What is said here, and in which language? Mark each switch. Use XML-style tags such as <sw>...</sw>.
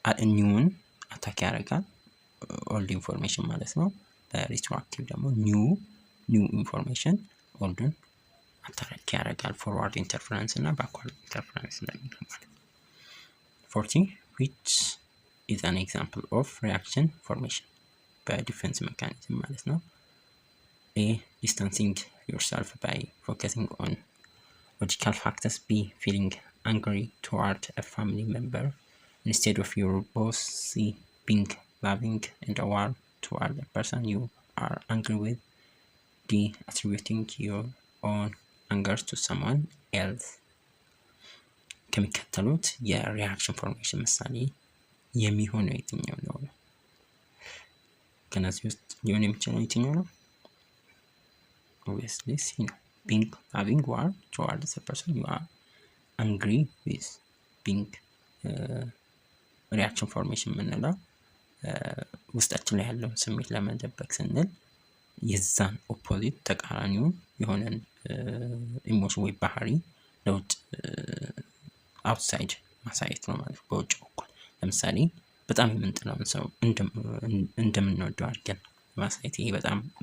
<am>ኒውን አታክ ያደርጋል፣ ኦልድ ኢንፎርሜሽን ማለት ነው። በሬትሮአክቲቭ ደግሞ ኒው ኢንፎርሜሽን ኦልዱን አታክ ያደርጋል። ፎርዋርድ ኢንተርፈረንስ እና ባክዋርድ ኢንተርፈረንስ እንደሚለው ማለት ነው።</am> <en>40 which is an example of reaction formation</en> <am>በዲፌንስ ሜካኒዝም ማለት ነው። A.</am> <en>Distancing yourself by focusing on logical factors. B. Feeling angry toward a family member instead of your boss. C. Being loving and warm toward a person you are angry with. D. Attributing your own anger to someone else.</en> <am>ከሚከተሉት የሪያክሽን ፎርሜሽን ምሳሌ የሚሆነው የትኛው ነው? ከነዚህ ውስጥ ሊሆን የሚችለው የትኛው ነው?</am> <en>Obviously C ነው። being loving warm towards a person you are angry with.</en> <am>being reaction formation የምንለው ውስጣችን ላይ ያለውን ስሜት ለመደበቅ ስንል የዛን ኦፖዚት ተቃራኒውን የሆነን ኢሞሽን ወይ ባህሪ ለውጭ አውትሳይድ ማሳየት ነው ማለት ነው። በውጭ በኩል ለምሳሌ በጣም የምንጠላውን ሰው እንደምንወደው አድርገን ማሳየት፣ ይሄ በጣም</am>